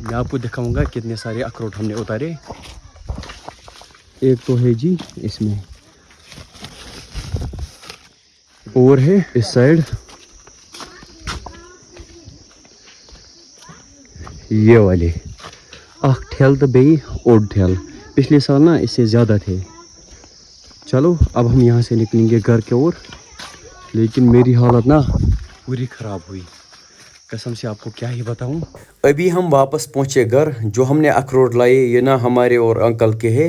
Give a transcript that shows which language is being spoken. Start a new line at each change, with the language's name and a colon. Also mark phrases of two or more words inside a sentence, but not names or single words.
Hindi: मैं आपको दिखाऊंगा कितने सारे अखरोट हमने उतारे. एक तो है जी इसमें और है इस साइड. ये वाले
Kashmiri: अख ठेल तो बे ओड ठेल.
Hindi: पिछले साल ना इससे ज़्यादा थे. चलो अब हम यहाँ से निकलेंगे घर के ओर. लेकिन मेरी हालत ना पूरी ख़राब हुई. कसम से आपको क्या ही बताऊं. अभी हम वापस पहुंचे घर. जो हमने अखरोट लाए ये ना हमारे और अंकल के हैं.